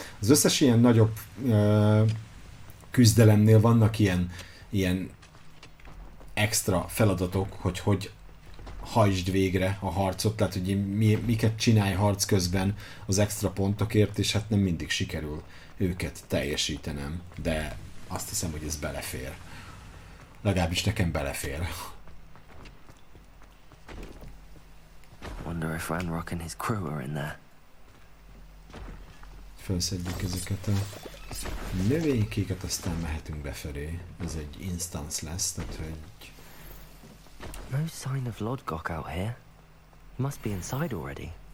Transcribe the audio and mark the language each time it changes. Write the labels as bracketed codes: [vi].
[hu] Az összes ilyen nagyobb küzdelemnél vannak ilyen extra feladatok, hogy hajtsd végre a harcot, tehát hogy miket csinálj harc közben az extra pontokért, és hát nem mindig sikerül őket teljesítenem, de azt hiszem, hogy ez belefér. Legalábbis nekem belefér. [en] Wonder if Ranrock and his crew are in there. [hu] Felszedjük ezeket a növénykéket, aztán mehetünk befelé. Ez egy instance lesz, tehát hogy... [en] No sign of Lodgok out here. He must be inside already.